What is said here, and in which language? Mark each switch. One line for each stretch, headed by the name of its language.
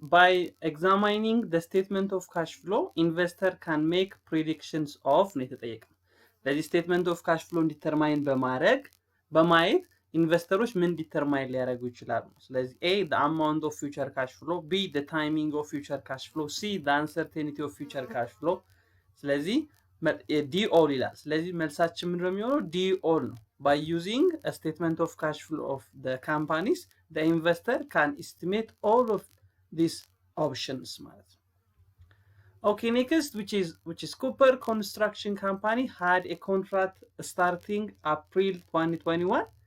English: By examining the statement of cash flow, investor can make predictions of the statement of cash flow determine
Amharic: በማየት ኢንቨስተሮች ምን ዲተርማይን ሊያደርጉ ይችላሉ?
English: ስለዚህ A, the amount of future cash flow, B, the timing of future cash flow, C, the uncertainty of future cash flow.
Amharic: ስለዚህ D all ይላል። ስለዚህ መልሳችን ምንድን ነው የሚሆነው? D all ነው።
English: By using a statement of cash flow of the companies, the investor can estimate all of these options
Amharic: ማለት ነው።
English: Okay, next, which is Cooper Construction Company had a contract starting April 2021